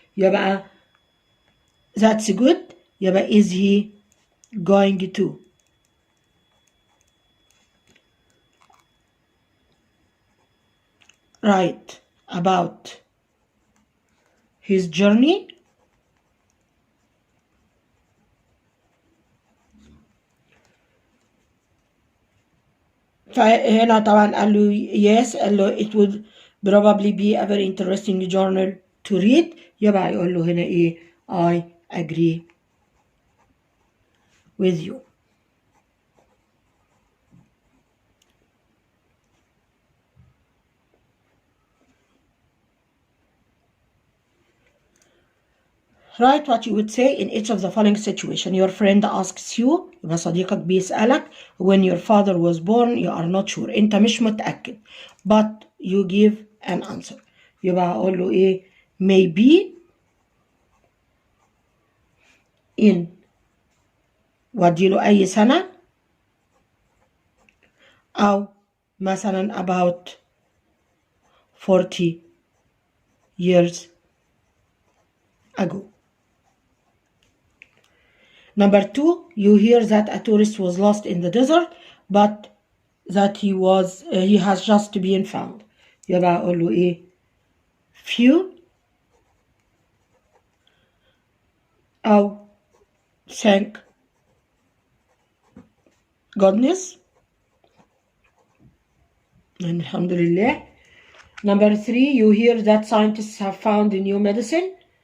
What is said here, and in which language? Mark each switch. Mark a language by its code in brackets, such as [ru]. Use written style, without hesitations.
[ar] يبقى [en] that's good. يبقى is he going to write about his journey? [ar] فهنا طبعا قال له [en] yes، [ar] قال له [en] it would probably be a very interesting journal to read. [ar] يبقى يقول له هنا ايه [en] I agree with you. Write what you would say in each of the following situation. Your friend asks you، [ar] يبقى صديقك بيسألك. [en] When your father was born you are not sure، [ar] انت مش متأكد. [en] But you give an answer. [ar] يبقى أقول له ايه [en] maybe in، [ar] واديله أي سنة، أو مثلا [en] about 40 years ago. Number 2, you hear that a tourist was lost in the desert, but that he has just been found. [ar] يبقى أقول له إيه [en] few، [ar] أو [en] thank goodness، [ar] الحمد لله. [en] Number 3, you hear that scientists have found a new medicine.